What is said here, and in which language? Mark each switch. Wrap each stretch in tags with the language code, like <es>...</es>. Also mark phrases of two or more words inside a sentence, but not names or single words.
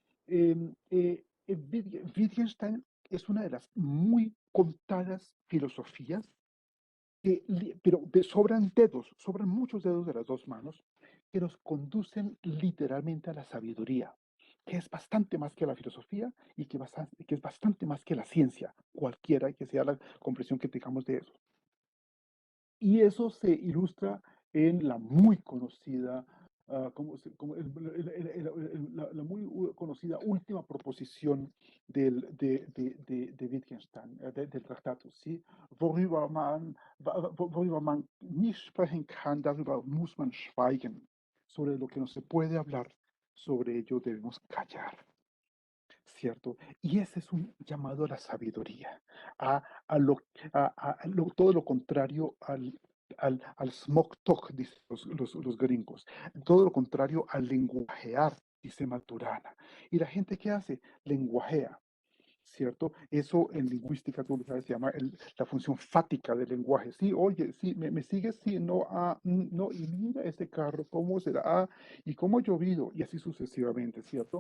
<es>Wittgenstein es una de las muy contadas filosofías, pero sobran muchos dedos de las dos manos, que nos conducen literalmente a la sabiduría, que es bastante más que la filosofía y que es bastante más que la ciencia, cualquiera que sea la comprensión que tengamos de eso. Y eso se ilustra en la muy conocida, la muy conocida última proposición de Wittgenstein, del tratado, ¿sí?</es> <de>Worüber man nicht sprechen kann, darüber muss man schweigen.</de> <es>Sobre lo que no se puede hablar, sobre ello debemos callar. ¿Cierto? Y ese es un llamado a la sabiduría, a, a lo, todo lo contrario al</es> <en>smoke talk,</en> <es>dicen los gringos, todo lo contrario al lenguajear, dice Maturana. ¿Y la gente qué hace? Lenguajea. ¿Cierto? Eso en lingüística, tú lo sabes, se llama la función fática del lenguaje. Sí, oye, sí, me sigues, sí, no, no, y mira ese carro, cómo será, y cómo ha llovido, y así sucesivamente, ¿cierto?</es>